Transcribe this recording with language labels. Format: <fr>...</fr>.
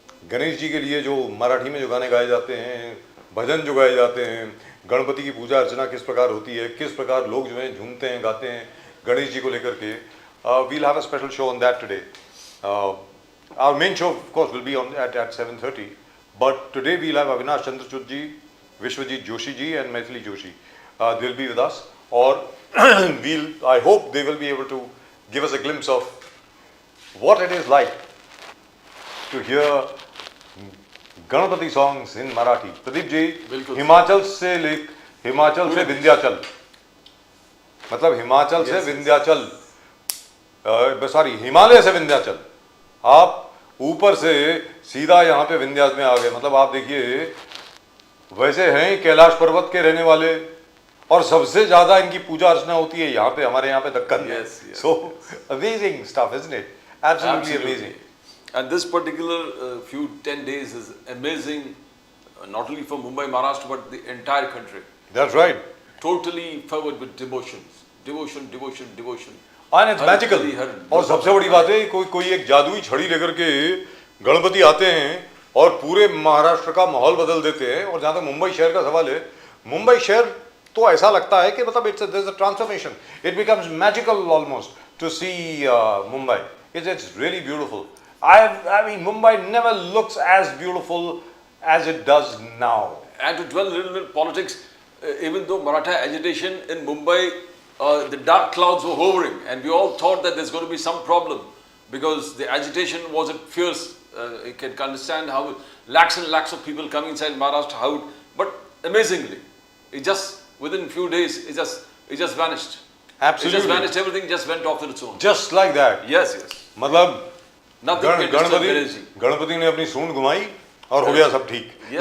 <hi>गणेश जी के लिए जो मराठी में जो गाने गाए जाते हैं, भजन जो गाए जाते हैं, गणपति की पूजा अर्चना किस प्रकार होती है, किस प्रकार लोग जो हैं झूमते हैं, गाते हैं गणेश जी को लेकर के।</hi> <en>We'll have a special show on that today. Our main show, of course, will be on at 7:30. But today we'll have Avinash Chandrachud ji, Vishwajit Joshi ji, and Maithili Joshi. They'll be with us, or I hope they will be able to give us a glimpse of what it is like to hear Ganpati songs in Marathi.</en> <hi>Pradeep ji, Himachal से विंध्याचल, मतलब हिमाचल से Vindhyachal, sorry Himalaya से विंध्याचल, आप ऊपर से सीधा यहाँ पे विंध्याचल में आ गए। मतलब आप देखिए, वैसे हैं कैलाश पर्वत के रहने वाले, और सबसे ज्यादा इनकी पूजा अर्चना होती है यहाँ पे, हमारे यहाँ पे Deccan.</hi> <en>So amazing stuff, isn't it? Absolutely amazing. And this particular few 10 days is amazing, not only for Mumbai, Maharashtra, but the entire country. That's right. Totally filled with devotions, devotion. And it's magical.</en> <hi>और सबसे बड़ी बात है, कोई एक जादुई छड़ी लेकर के गणपति आते हैं और पूरे महाराष्ट्र का माहौल बदल देते हैं। और जहाँ तक मुंबई शहर का सवाल है, मुंबई शहर तो ऐसा लगता है कि मतलब</hi> <en>there's a transformation. It becomes magical almost to see Mumbai. It's really beautiful. I mean, Mumbai never looks as beautiful as it does now. And to dwell a little bit in politics, even though Maratha agitation in Mumbai, the dark clouds were hovering, and we all thought that there's going to be some problem because the agitation wasn't fierce. You can understand how lakhs and lakhs of people coming inside Maharashtra, but amazingly, it just within few days, it just vanished. Absolutely. It just vanished. Everything just went off on its own. Just like that. Yes.</en> <hi>मतलब गणपति ने अपनी सूंड घुमाई और हो गया सब ठीक।</hi>